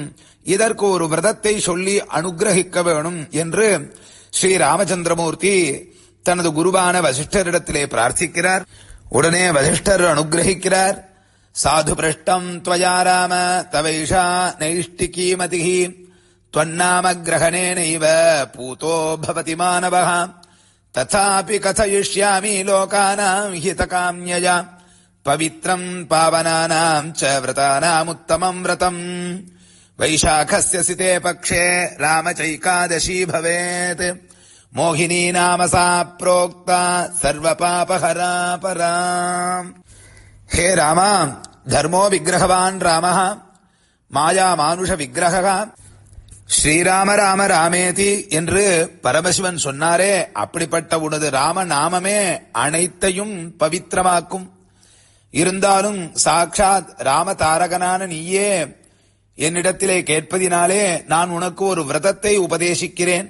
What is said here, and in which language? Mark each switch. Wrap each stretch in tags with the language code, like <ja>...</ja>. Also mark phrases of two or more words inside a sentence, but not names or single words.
<ta>இதற்கு ஒரு விரதத்தை சொல்லி அனுகிரகிக்க வேணும் என்று ஸ்ரீ ராமச்சந்திரமூர்த்தி தனது குருவான வசிஷ்டரிடத்திலே பிரார்த்திக்கிறார். உடனே வசிஷ்டர் அனுகிரகிக்கிறார்.</ta> <sa>साधु पृष्टं त्वया राम तवैषा नैष्ठिकीमतिः त्वन्नाम ग्रहणेनैव पूतो भवति मानवः तथापि कथयिष्यामि लोकानां हितकाम्यया पवित्रं पावनानां च व्रतानामुत्तमं व्रतम् वैशाखस्य सिते पक्षे रामचैकादशी भवेत् मोहिनी नाम सा प्रोक्ता सर्वपापहरा परा हे राम धर्मो विग्रहवान् रामः माया मानुष विग्रहः श्रीराम राम रामेति</sa> <ta>என்று பரமசிவன் சொன்னாரே, அப்படிப்பட்ட உனது ராம நாமமே அனைத்தையும் பவித்திரமாக்கும். இருந்தாலும் சாட்சாத் ராம தாரகனான நீயே என்னிடத்திலே கேட்பதினாலே நான் உனக்கு ஒரு விரதத்தை உபதேசிக்கிறேன்.</ta>